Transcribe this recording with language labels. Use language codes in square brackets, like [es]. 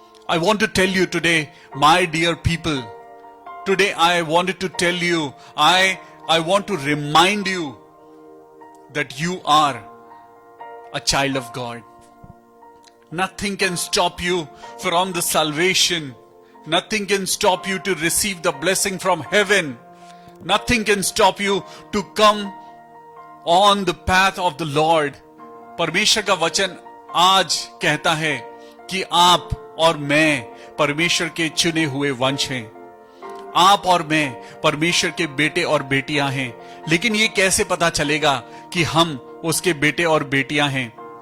[en] I want to tell you today, my dear people, today I wanted to tell you, I want to remind you that you are a child of God. Nothing can stop you from the salvation. Nothing can stop you to receive the blessing from heaven. Nothing can stop you to come on the path of the Lord. [hi] परमेश्वर का वचन आज कहता है कि आप और मैं परमेश्वर के चुने हुए वंश हैं। आप और मैं परमेश्वर के बेटे और बेटियां हैं। लेकिन ये कैसे पता चलेगा कि हम उसके बेटे और बेटियां हैं?